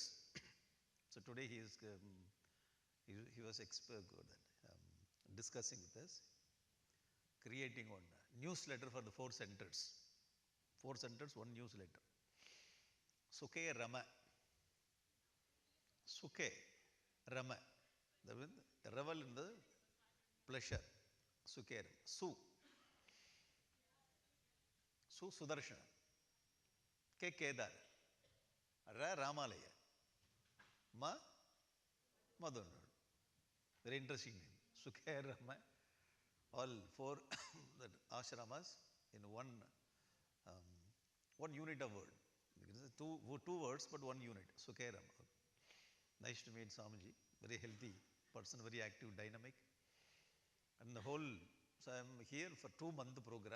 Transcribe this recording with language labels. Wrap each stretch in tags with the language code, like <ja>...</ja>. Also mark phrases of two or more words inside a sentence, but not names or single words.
<en>So today he is he was discussing with us, creating one newsletter for the 4 centers. 4 centers, 1 newsletter. Sukhe Rama. Sukhe Rama. That means revel in the pleasure. Sukhe Su. Su Sudarshana. Ke Kedar. Ra Ramalaya. Ma Madonna. Very interesting name. Sukhe Rama. All 4 the ashramas in one unit of word. Two words but 1 unit. Sukhe Rama. Nice to meet Swamiji. Very healthy person, very active, dynamic. And the whole, so I am here for 2-month program.</en>